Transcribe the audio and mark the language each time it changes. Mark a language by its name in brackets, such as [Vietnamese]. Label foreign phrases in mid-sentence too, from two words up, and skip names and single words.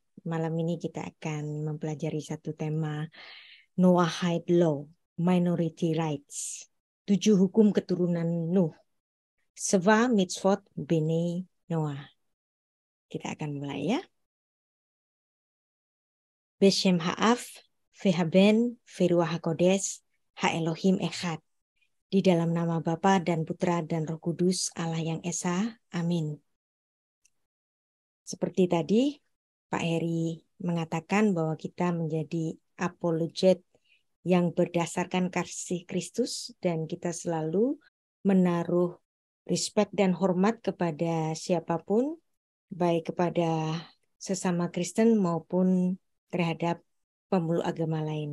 [Indonesian] Malam ini kita akan mempelajari satu tema [English] Noahide Law, Minority Rights. [Indonesian] 7 hukum keturunan Nuh. [Hebrew] שבע מצוות בני נח. [Indonesian] Kita akan mulai ya. [Hebrew] בשם האב והבן ורוח הקודש, האלוהים אחד. [Indonesian] Di dalam nama Bapa dan Putra dan Roh Kudus, Allah yang Esa. Amin. Seperti tadi, Pak Heri mengatakan bahwa kita menjadi apologet yang berdasarkan kasih Kristus, dan kita selalu menaruh respect dan hormat kepada siapapun, baik kepada sesama Kristen maupun terhadap pemeluk agama lain.